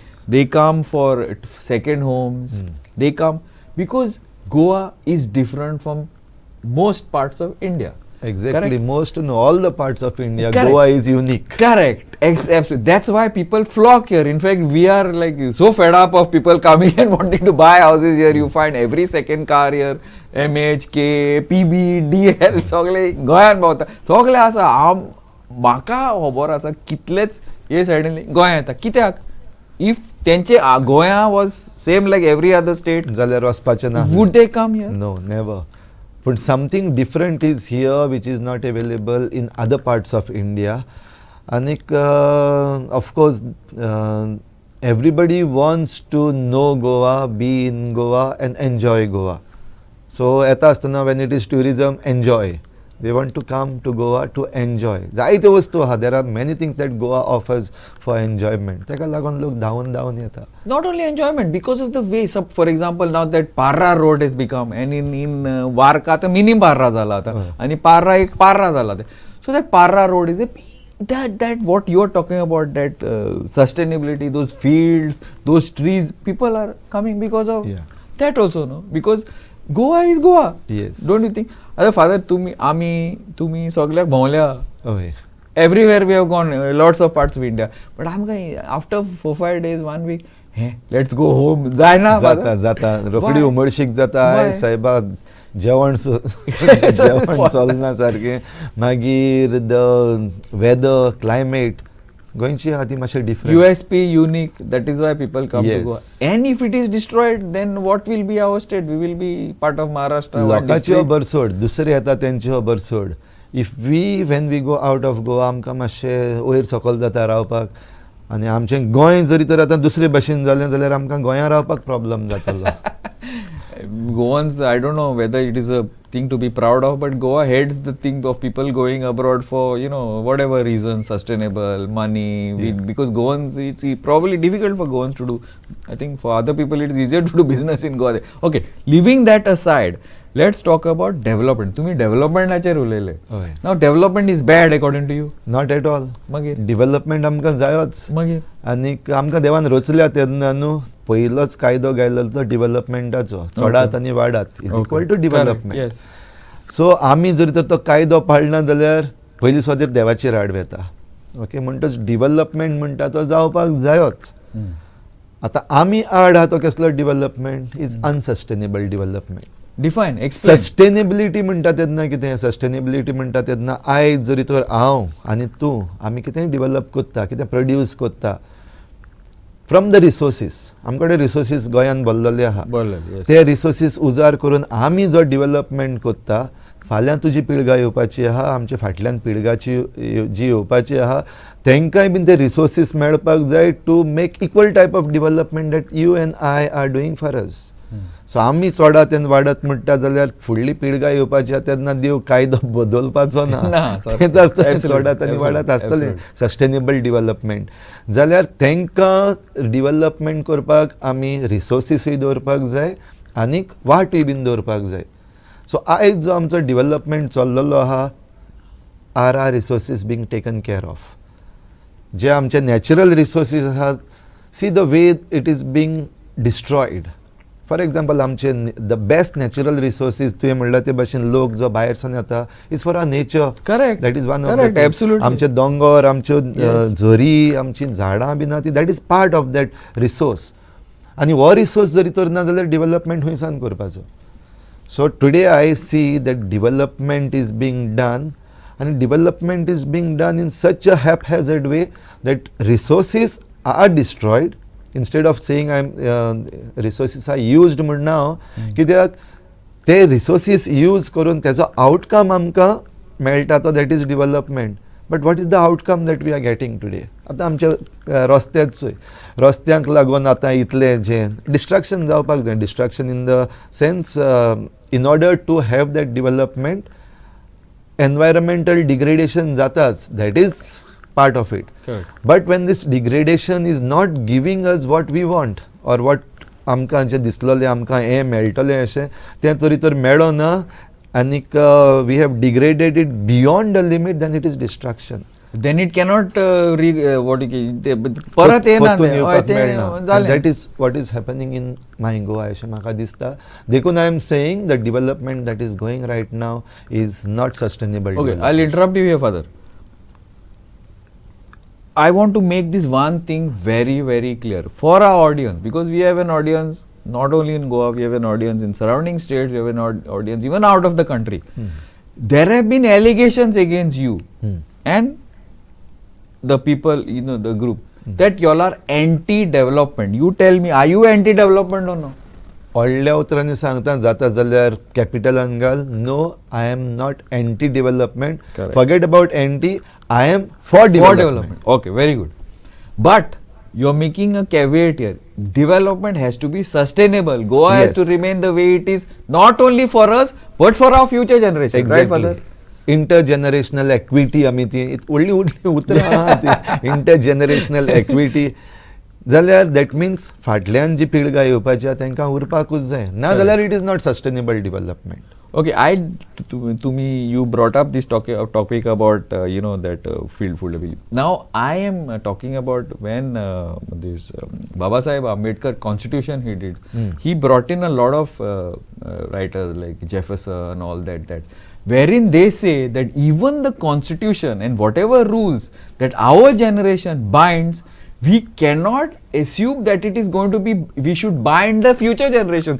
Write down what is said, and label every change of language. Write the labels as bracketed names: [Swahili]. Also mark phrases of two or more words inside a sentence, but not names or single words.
[English] They come for second homes. They come because Goa is different from most parts of India. Exactly. Correct? Most in all the parts of India, Correct. Goa is unique. Correct. Absolutely. That's why people flock here. In fact, we are like so fed up of people coming and wanting to buy houses here. You find every second car here, MHK, PB, DL, [Konkani] सगळे गोंयान भोंवता. सगळे आसा. म्हाका खबर आसा कितलेच हे सायडीन गोंया येता. [English] कित्याक? If तेंचे गोंया was same like every other state, [Konkani] जाल्यार वचपाचें ना. [English] would they come here? No, never. But something different is here which is not available in other parts of India. Anik, of course, everybody wants to know Goa, be in Goa and enjoy Goa. So [Konkani] येता आसतना [English] when it is tourism, enjoy. They want to come to Goa to enjoy. [Konkani] जायत्यो वस्तू आहा. [English] There are many things that Goa offers for enjoyment. [Konkani] ताका लागून लोक धांवन येता. [English] Not only enjoyment, because of the way. For example, now that Parra road has become, and in Varka, [Konkani] आता mini Parra झाला आता, आणि Parra एक Parra झाला. [English] So that Parra road is a that what you are talking about, that sustainability, those fields, those trees, people are coming because of that also, no? Because Goa is Goa. Yes. Don't you think? As a father, [Konkani] तुम्ही सगळ्याक भोंवल्या. हय. [English] Everywhere we have gone, lots of parts of India. But I'm going, after 4-5 days, 1 week, hey, let's go home. [Konkani] जायना जाता रोखडी उमळशीक जाता. आय सायबा जेवण चलना सारकें. मागीर [English] the weather, climate [Konkani] गोंयची आहा ती मातशें डिफरंट. [English] USP, unique, that is why people come to Goa. And if it is destroyed, then what will be our state? We will be part of Maharashtra. [Konkani] लोकांची खबर सोड, दुसरे येता तेंची खबर सोड. [English] If when we go out of Goa, [Konkani] आमकां मातशें वयर सकयल जाता रावपाक. आनी आमचें गोंय जरी तर आतां दुसरे भशेन जालें जाल्यार आमकां गोंयां रावपाक प्रॉब्लम जातलो. [English] Goans, I don't know whether it is a thing to be proud of, but Goa heads the thing of people going abroad for, whatever reasons, sustainable, money, because Goans, it's probably difficult for Goans to do. I think for other people it is easier to do business in Goa. Okay, leaving that aside, let's talk about development. [Konkani] तुम्ही development उलयले. [English] Now development is bad according to you? Not at all. [Konkani] मागीर development आमकां जायोच. मागीर आनी आमकां देवान रचल्या तेन्ना न्हू पयलोच कायदो गायलो तो डेव्हलपमेंटाचो. चडात आनी वाडात [English] is equal to development. [Konkani] सो आमी जर तर तो कायदो पाळना जाल्यार पयली स्वदेर देवाचेर आड वेता. ओके, म्हणटच डेव्हलपमेंट म्हणटा तो जावपाक जायोच. आतां आमी आड आहा तो कसलो डेव्हलपमेंट? [English] is unsustainable development. define, explain. [Konkani] सस्टेनेबिलिटी म्हणटा तेन्ना कितें? सस्टेनेबिलिटी म्हणटा तेन्ना आयज जरी तर हांव आनी तूं आमी कितेंय डेव्हलप कोत्ता, कितें प्रोड्यूस कोत्ता [English] from the resources. [Konkani] आमकडे रिसोर्सीस गोंयान भरलेले आहा. ते रिसोर्सीस उजार करून आमी जो डेव्हलपमेंट कोत्ता, फाल्यां तुजी पिळगा येवपाची आहा, आमच्या फाटल्यान पिळगाची जी येवपाची आहा, तांकांय बीन ते रिसोर्सीस मेळपाक जाय [English] to make equal type of development that you and I are doing for us. [Konkani] सो आमी चडात आनी वाडत म्हणटा जाल्यार फुडली पिळगा येवपाची आहा तेन्ना देव कायदो बदलपाचो ना. तेच आसतलें चडात आनी वाडत आसतलें [English] sustainable development. [Konkani] जाल्यार तांकां डेव्हलपमेंट करपाक आमी रिसोर्सीसूय दवरपाक जाय आनीक वाटूय बीन दवरपाक जाय. [English] सो [Konkani] आयज जो आमचो डेव्हलपमेंट चल्लेलो आहा, [English] are resources being taken care of. [Konkani] जे आमचे नॅचरल रिसोर्सीस आहात, [English] see the way it is being destroyed. for example [Konkani] आमचे [English] the best natural resources [Konkani] तुवें म्हणला ते भशेन लोक जो भायरसान येता [English] is for our nature. करेक्ट, that is one of correct, absolutely. [Konkani] आमचे दोंगर, आमच्यो झरी, आमची झाडां बीन आहा ती [English] that is part of that resource. [Konkani] आनी हो रिसोर्स जरी तर ना जाल्यार डेव्हलपमेंट हुंयसान करपाचो. [English] so today I see that development is being done, आनी development is being done in such a haphazard way that resources are destroyed. instead of saying resources are used [Konkani] म्हणना हांव, कित्याक ते [English] resources use [Konkani] करून तेजो आउटकम आमकां मेळटा तो [English] that is development. but what is the outcome that we are getting today? [Konkani] आतां आमचे रस्त्यांक लागून आतां इतलें जें डिस्ट्रक्शन जावपाक जाय. [English] destruction in the sense in order to have that development environmental degradation जाताच. that is part of it. Correct. But when this degradation is not giving us what we want or what [Konkani] आमकां जे दिसलोलें आमकां हें मेळटलें अशें तें तरी तर मेळो ना आनीक [English] we have degraded it beyond a limit, then it is destruction. Then it cannot [Konkani] परत येना. [English] That is what is happening in my Goa [Konkani] अशें म्हाका दिसता. [English] देखून I am saying the development that is going right now is not sustainable. Okay, I'll interrupt you here, Father. I want to make this one thing very, very clear for our audience, because we have an audience not only in Goa, we have an audience in surrounding states, we have an audience even out of the country. There have been allegations against you and the people, the group, that you all are anti-development. You tell me, are you anti-development or no? [Konkani] व्हडल्या उतरांनी सांगता जाता जाल्यार कॅपिटलान घाल. [English] no, I am not anti development. forget about anti, I am for development. Okay, very good. But you are making a caveat here. Development has to be sustainable. Goa has to remain the way it is, not only for us, but for our future generation. Exactly. Right, Father? Intergenerational equity [Konkani] आमी ती व्हडली उतरां आहा ती. [English] Intergenerational equity [Konkani] जाल्यार [English] that means [Konkani] फाटल्यान जी पिळगा येवपाची आहा तांकां उरपाकूच जाय. ना जाल्यार [English] it is not sustainable development. Okay, to me, you brought up this topic about that field full. Now I am talking about when this Baba Saheb Ambedkar Constitution he did. He brought in a lot of writers like Jefferson and all that, wherein they say that even the Constitution and whatever rules that our generation binds, we cannot assume that it is going to be, we should bind the future generation.